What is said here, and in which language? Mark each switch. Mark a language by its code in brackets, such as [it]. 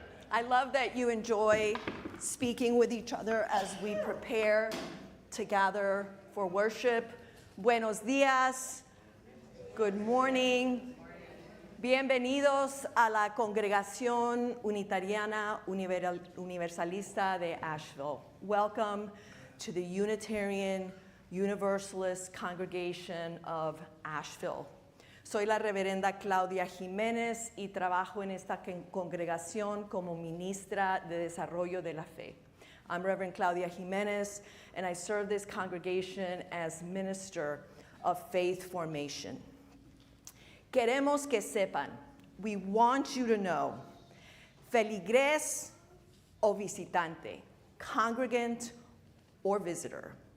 [en] I love that you enjoy speaking with each other as we prepare to gather for worship. [es] Buenos días. [en] Good morning. [es] Bienvenidos a la Congregación Unitariana Universalista de Asheville. [en] Welcome to the Unitarian Universalist Congregation of Asheville. [es] Soy la reverenda Claudia Jiménez y trabajo en esta congregación como ministra de desarrollo de la fe. [en] I'm Reverend Claudia Jiménez, and I serve this congregation as minister of faith formation. [es] Queremos que sepan, [en] we want you to know, [es] feligres o visitante, [en] congregant or visitor.